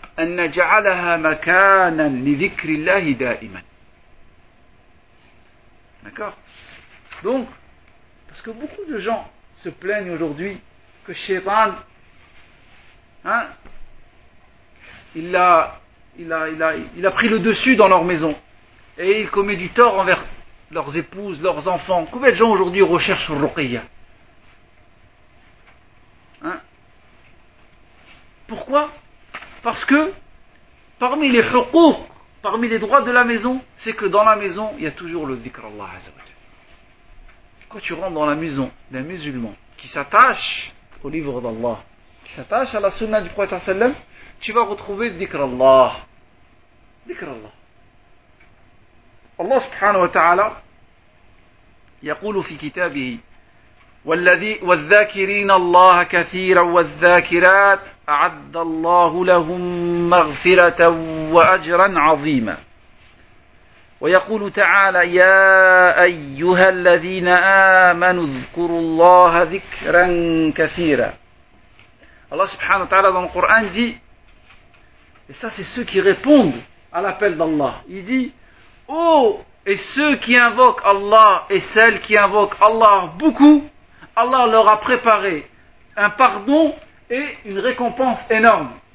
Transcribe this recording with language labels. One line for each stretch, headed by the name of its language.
Arabic: أن نجعلها مكانا لذكر الله دائما.
French: D'accord. Donc, parce que beaucoup de gens se plaignent aujourd'hui que Shaitan, hein, il a pris le dessus dans leur maison et il commet du tort envers leurs épouses, leurs enfants. Combien de gens aujourd'hui recherchent Ruqiyya? Pourquoi? Parce que parmi les huquq, parmi les droits de la maison, c'est que dans la maison, il y a toujours le dhikr Allah Azza wa Jalla. Quand tu rentres dans la maison d'un musulman qui s'attache au livre d'Allah, qui s'attache à la sunna du prophète sallam, tu vas retrouver dhikr Allah.
Arabic: Dhikr Allah. Allah subhanahu wa ta'ala يقول في كتابه والذي والذاكرين الله كثيرا والذاكرات أعد الله لهم مغفرة وأجرا عظيما ويقول تعالى يا أيها الذين آمنوا اذكروا الله ذكرا كثيرا. الله سبحانه وتعالى في القرآن
French: dit, et ça c'est ceux qui répondent à l'appel d'Allah, il dit oh, et ceux qui invoquent Allah et celles qui invoquent Allah beaucoup, Allah leur a préparé un pardon et une récompense énorme.